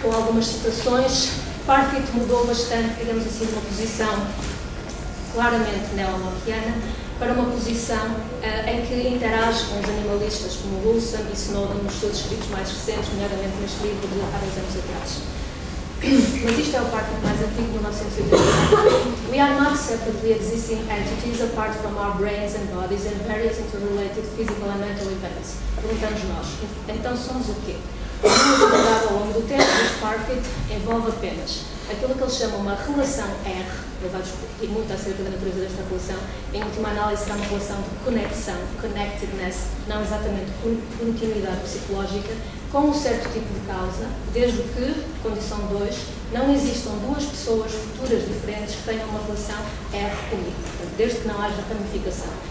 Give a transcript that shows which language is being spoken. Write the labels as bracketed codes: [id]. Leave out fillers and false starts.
[pt] Com algumas citações, Parfitt mudou bastante, digamos assim, de uma posição claramente neo-lockeana para uma posição em que interage com os animalistas como Wilson e Snowden nos seus escritos mais recentes, nomeadamente neste livro de há 2 anos atrás. Mas isto é o Parfitt mais antigo, de 1984. [en] We are not separately existing entities apart from our brains and bodies and various interrelated physical and mental events. [pt] Perguntamos nós, então somos o quê? O que abordado ao longo do tempo, este Parfitt envolve apenas aquilo que ele chama uma relação R, ele vai discutir muito acerca da natureza desta relação, em última análise será uma relação de conexão, connectedness, não exatamente continuidade psicológica, com um certo tipo de causa, desde que, condição 2, não existam duas pessoas futuras diferentes que tenham uma relação R comigo, portanto, desde que não haja ramificação.